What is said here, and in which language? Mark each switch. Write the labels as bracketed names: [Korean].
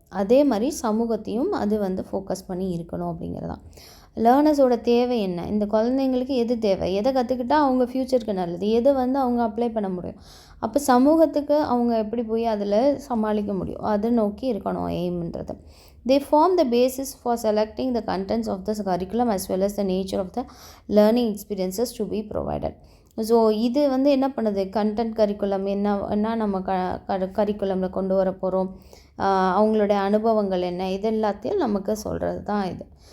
[Tamil] அதே மாதிரி சமூகத்தையும் அது ஃபோக்கஸ் பண்ணி இருக்கணும் அப்படிங்கிறது தான். லேர்னர்ஸோட தேவை என்ன, இந்த குழந்தைங்களுக்கு எது தேவை, எதை கற்றுக்கிட்டா அவங்க ஃப்யூச்சருக்கு நல்லது, எது அவங்க அப்ளை பண்ண முடியும், அப்போ சமூகத்துக்கு அவங்க எப்படி போய் அதில் சமாளிக்க முடியும், அதை நோக்கி இருக்கணும் எய்ம்ன்றது. [English] They form the basis for selecting the contents of the curriculum as well as the nature of the learning experiences to be provided. [Tamil] So இது என்ன பண்ணுது, கண்டென்ட் கரிக்குலம் என்ன நம்ம கரிக்குலமில் கொண்டு வர போகிறோம், அவங்களுடைய அனுபவங்கள் என்ன, இது எல்லாத்தையும் நமக்கு சொல்கிறது தான் இது.